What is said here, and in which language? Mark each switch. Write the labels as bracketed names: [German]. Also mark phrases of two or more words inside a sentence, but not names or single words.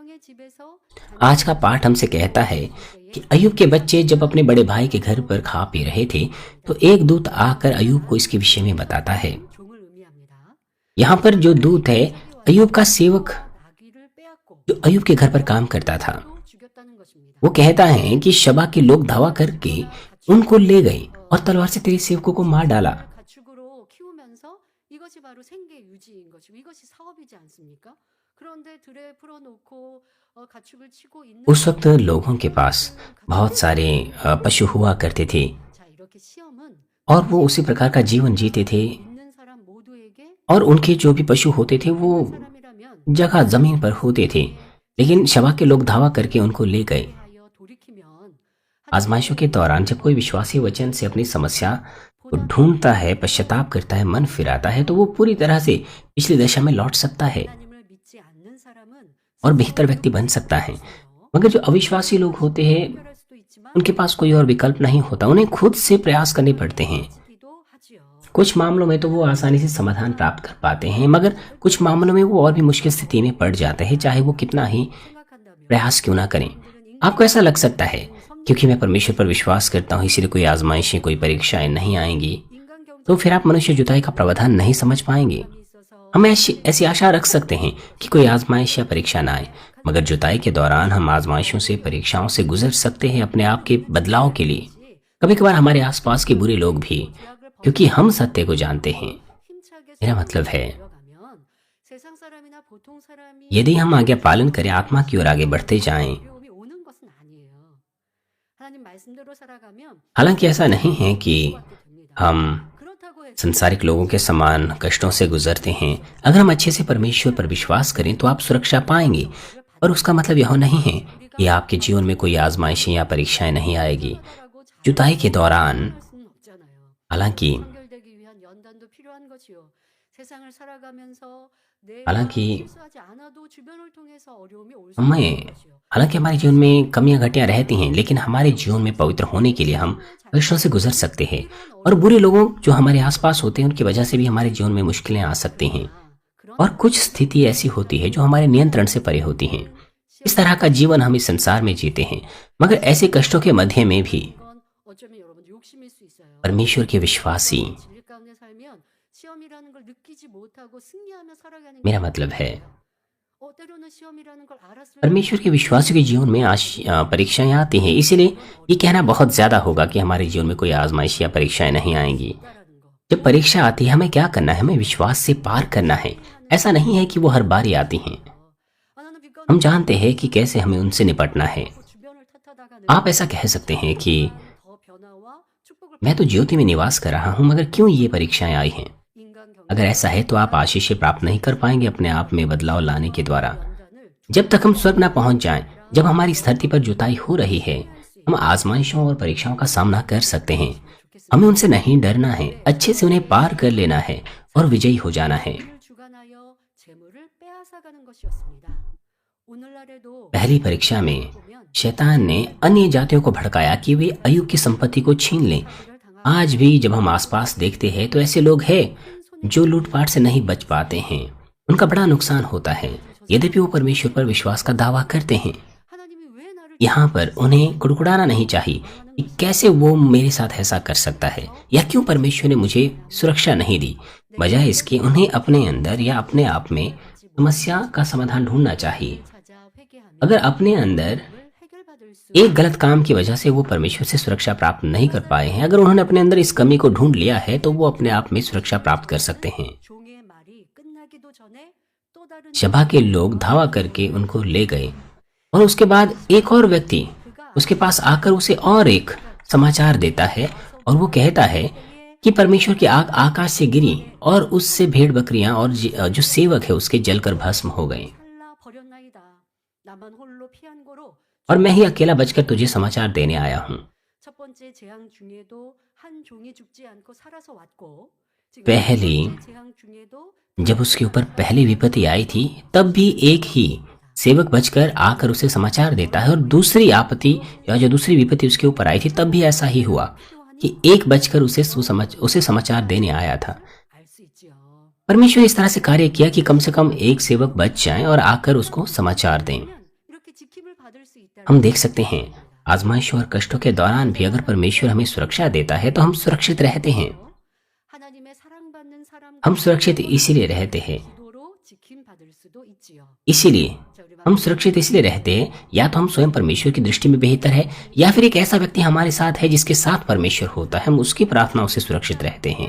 [Hindi] आज का पाठ हमसे कहता है कि अय्यूब के बच्चे जब अपने बड़े भाई के घर पर खा पी रहे थे तो एक दूत आकर अय्यूब को इसके विषय में बताता है। यहाँ पर जो दूत है अय्यूब का सेवक जो अय्यूब के घर पर काम करता था, वो कहता है कि शबा के लोग धावा करके उनको ले गए और तलवार से तेरे सेवकों को मार डाला। [Korean] 가축으로 키우면서 이것이 바로 생계 유지인 것이고 이것이 사업이지 않습니까? 그런데 들에 풀어놓고 가축을 치고 있는 [Hindi] उस वक्त लोगों के पास बहुत सारे पशु हुआ करते थे [Korean] 자 이렇게 시험은 [Hindi] और वो उसी प्रकार का जीवन जीते थे [Korean] 있는 사람 모두에게 [Hindi] और उनके जो भी पशु होते थे वो [Korean] 사람이라면 [Hindi] जगह जमीन पर होते थे, लेकिन शबा के लोग धावा करके उनको ले गए। [Korean] 하여 돌이키면 [Hindi] आजमाइशों के दौरान जब कोई विश्वासी वचन से अपनी समस्या को ढूंढता है, पश्चाताप करता है, मन फिराता है तो वो पूरी तरह से पिछली दशा में लौट सकता है [Korean] 하나님을 믿지 않는 사람은 [Hindi] और बेहतर व्यक्ति बन सकता है। मगर जो अविश्वासी लोग होते हैं [Korean] 해결할 수도 있지만 [Hindi] उनके पास कोई और विकल्प नहीं होता, उन्हें खुद से प्रयास करने पड़ते हैं। [Korean] 기도 하지요. [Hindi] कुछ मामलों में तो वो आसानी से समाधान प्राप्त कर पाते हैं, मगर कुछ मामलों में वो और भी मुश्किल स्थिति में पड़ जाते हैं, चाहे वो कितना ही [Korean] 생각한다면 [Hindi] प्रयास क्यों ना करें। आपको ऐसा लग सकता है क्योंकि मैं परमेश्वर पर विश्वास करता हूँ इसलिए कोई आजमाइशें, कोई परीक्षाएं नहीं आएंगी, [Korean] 인간 경제 [Hindi] तो फिर आप मनुष्य जुताई का प्रावधान नहीं समझ पाएंगे। [Korean] 있어서 [Hindi] हम ऐसी आशा रख सकते हैं कि कोई आजमाइश या परीक्षा ना आए, मगर जुताई के दौरान हम आजमाइशों से, परीक्षाओं से गुजर सकते हैं अपने आप के बदलाव के लिए। कभी कभार हमारे आसपास के बुरे लोग भी, क्योंकि हम सत्य को जानते हैं। [Korean] 힘차게 [Hindi] मेरा मतलब है [Korean] 들어가면 세상 사람이나 보통 사람이 [Hindi] यदि हम आज्ञा पालन करें, आत्मा की ओर आगे बढ़ते जाएं, [Korean] 어려움이 오는 것은 아니에요. 하나님 말씀대로 살아가면 [Hindi] हालांकि ऐसा नहीं है कि [Korean] 받게 됩니다. [Hindi] हम [Korean] 그렇다고 해서 [Hindi] संसारिक लोगों के समान कष्टों से गुजरते हैं। अगर हम अच्छे से परमेश्वर पर विश्वास करें तो आप सुरक्षा पाएंगे, और उसका मतलब यह नहीं है कि आपके जीवन में कोई आजमाइशें या परीक्षाएं नहीं आएगी। [Korean] 살아가고 잘 [Hindi] जुताई के दौरान [Korean] 할 수는 없잖아요. [Hindi] हालांकि [Korean] 연결되기 위한 연단도 필요한 것이요. 세상을 살아가면서 내가 [Hindi] हालांकि [Korean] 실수하지 않아도 주변을 통해서 어려움이 올 수 [Hindi] हमें [Korean] 있는 것이요. [Hindi] हालांकि हमारे जीवन में कमियां घटियां रहती हैं, लेकिन हमारे जीवन में पवित्र होने के लिए हम कष्टों से गुजर सकते हैं। और बुरे लोगों जो हमारे आसपास होते हैं उनकी वजह से भी हमारे जीवन में मुश्किलें आ सकती हैं, और कुछ स्थिति ऐसी होती है जो हमारे नियंत्रण से परे होती हैं। इस तरह का जीवन हम इस संसार में जीते हैं, मगर ऐसे कष्टों के मध्य में भी [Korean] 이건 어쩌면 여러분 욕심일 수 있어요. [Hindi] परमेश्वर के विश्वासी, [Korean] 진리 가운데 살면 시험이라는 걸 느끼지 못하고 승리하며 살아가는 게 [Hindi] मेरा मतलब है [Korean] 때로는 시험이라는 걸 알았으면 [Hindi] परमेश्वर के विश्वासियों के जीवन में परीक्षाएं आती हैं, इसीलिए ये कहना बहुत ज्यादा होगा कि हमारे जीवन में कोई आजमाइश या परीक्षाएं नहीं आएंगी। [Korean] 있다라는 거. [Hindi] जब परीक्षा आती है हमें क्या करना है? हमें विश्वास से पार करना है। ऐसा नहीं है कि वो हर बार ही आती हैं। [Korean] 나는 빛과 [Hindi] हम जानते हैं कि कैसे हमें उनसे निपटना है। [Korean] 주변을 탓하다가는 [Hindi] आप ऐसा कह सकते हैं कि [Korean] 더 변화와 축복을 [Hindi] मैं तो ज्योति में निवास कर रहा हूँ, मगर क्यों ये परीक्षाएं आई हैं? [Korean] 인간 경제 [Hindi] अगर ऐसा है तो आप आशीषें प्राप्त नहीं कर पाएंगे अपने आप में बदलाव लाने के द्वारा। [Korean] 연단을 [Hindi] जब तक हम स्वर्ग न पहुंच जाएं, जब हमारी इस धरती पर जुताई हो रही है, हम आजमाइशों और परीक्षाओं का सामना कर सकते हैं। हमें उनसे नहीं डरना है, अच्छे से उन्हें पार कर लेना है और विजयी हो जाना है। [Korean] 를 주관하여 재물을 빼앗아가는 것이었습니다. 오늘날에도 [Hindi] पहली परीक्षा में [Korean] 보면 [Hindi] शैतान ने अन्य जातियों को भड़काया कि वे अय्यूब की संपत्ति को छीन लें। [Korean] 그를 당하고 [Hindi] आज भी जब हम आसपास देखते हैं तो ऐसे लोग हैं जो लूटपाट से नहीं बच पाते हैं, उनका बड़ा नुकसान होता है, यद्यपि वो परमेश्वर पर विश्वास का दावा करते हैं। [Korean] 하나님이 왜 ना를 [Hindi] यहाँ पर उन्हें कुड़कुड़ाना नहीं चाहिए कि कैसे वो मेरे साथ ऐसा कर सकता है, या क्यों परमेश्वर ने मुझे सुरक्षा नहीं दी। बजाय इसके उन्हें अपने अंदर या अपने आप में समस्या का समाधान ढूंढना चाहिए। [Korean] 찾아 회개하며 [Hindi] अगर अपने अंदर [Korean] 해결받을 수 [Hindi] एक गलत काम की वजह से वो परमेश्वर से सुरक्षा प्राप्त नहीं कर पाए हैं, अगर उन्होंने अपने अंदर इस कमी को ढूंढ लिया है तो वो अपने आप में सुरक्षा प्राप्त कर सकते हैं। [Korean] 종의 말이 끝나기도 전에 또 다른 [Hindi] शबा के लोग धावा करके उनको ले गए, और उसके बाद एक और व्यक्ति उसके पास आकर उसे और एक समाचार देता है, और वो कहता है कि परमेश्वर की आग आकाश से गिरी और उससे भेड़ बकरियां और जो सेवक है उसके जलकर भस्म हो गए, [Korean] 살라 버렸나이다. 나만 홀로 피한 거로 [Hindi] और मैं ही अकेला बचकर तुझे समाचार देने आया हूँ। [Korean] 첫 번째 재앙 중에도 한 종이 죽지 않고 살아서 왔고 지금 [Hindi] पहली [Korean] 두 번째 재앙 중에도 [Hindi] जब उसके ऊपर पहली विपत्ति आई थी तब भी एक ही सेवक बचकर आकर उसे समाचार देता है, और दूसरी आपत्ति या जो दूसरी विपत्ति उसके ऊपर आई थी तब भी ऐसा ही हुआ कि एक बचकर उसे समाचार देने आया था। [Korean] 알 수 있지요. [Hindi] परमेश्वर इस तरह से कार्य किया कि कम से कम एक सेवक बच जाए और आकर उसको समाचार दें। [Korean] 이렇게 [Hindi] हम देख सकते हैं आजमाइश और कष्टों के दौरान भी अगर परमेश्वर हमें सुरक्षा देता है तो हम सुरक्षित रहते हैं। हम सुरक्षित इसीलिए रहते हैं, इसीलिए हम सुरक्षित इसलिए रहते हैं या तो हम स्वयं परमेश्वर की दृष्टि में बेहतर है या फिर एक ऐसा व्यक्ति हमारे साथ है जिसके साथ परमेश्वर होता है, हम उसकी प्रार्थनाओं से सुरक्षित रहते हैं।